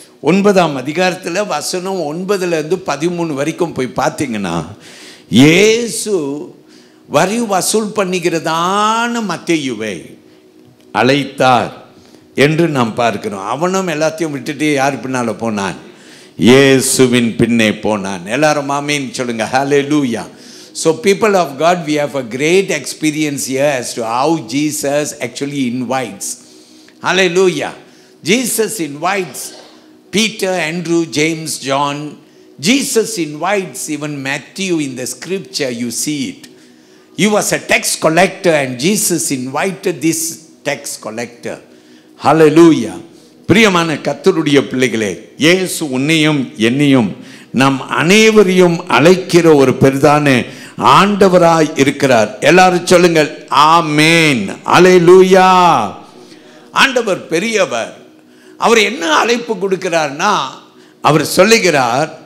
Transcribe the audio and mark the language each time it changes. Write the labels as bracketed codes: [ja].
[ta] 9ஆம் அதிகாரத்தில் வசனம் 9லேருந்து 13 வரைக்கும் போய் பார்த்தீங்கன்னா, இயேசு வரி வசூல் பண்ணுகிறதான மத்தேயுவை அழைத்தார் என்று நாம் பார்க்கிறோம். அவனும் எல்லாத்தையும் விட்டுட்டு யார் பின்னால் போனான்? இயேசுவின் பின்னே போனான். எல்லாரும் ஆமென் சொல்லுங்க ஹல்லேலூயா. [en] So people of God, we have a great experience here as to how Jesus actually invites. Hallelujah. Jesus invites Peter, Andrew, James, John. Jesus invites even Matthew in the scripture. You see it. He was a tax collector and Jesus invited this tax collector. Hallelujah. [ta] பிரியமான கர்த்தருடைய பிள்ளைகளே, இயேசு உன்னையும் என்னையும் நம் அனைவரையும் அழைக்கிற ஒரு பெரிதான ஆண்டவராய் இருக்கிறார். எல்லாரும் சொல்லுங்கள் ஆமென் அல்லேலூயா. ஆண்டவர் பெரியவர். அவர் என்ன அழைப்பு கொடுக்கிறார்னா, அவர் சொல்லுகிறார்,